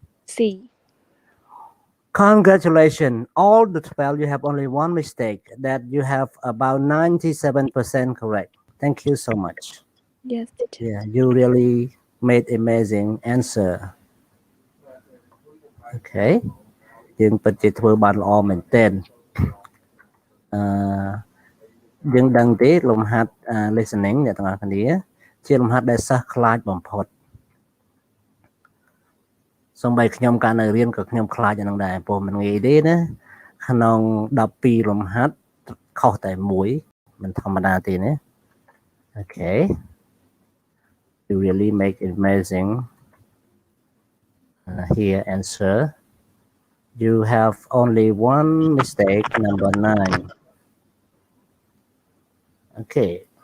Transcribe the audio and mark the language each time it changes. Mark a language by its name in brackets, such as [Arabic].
[English] C. Congratulations. All the 12, you have only one mistake, that you have about 97% correct. Thank you so much. Yes, teacher. Yeah, you really made amazing answer. Okay. [Khmer] យើងពិតជាធ្វើបានល្អមែនទែនយើងដឹងទេលំហាត់ listening អ្នកទាំងអស់គ្នាជាលំហាត់ដែលសិស្សខ្លាចបំផុតសូម្បីខ្ញុំកាលនៅរៀនក៏ខ្ញុំខ្លាចអានឹងដែរព្រោះមិនងាយទេណាក្នុង12លំហាត់ខុសតែមួយមិនធម្មតាទេណា Okay. [English] You really make it amazing here answer. You have only one mistake, number 9. Okay.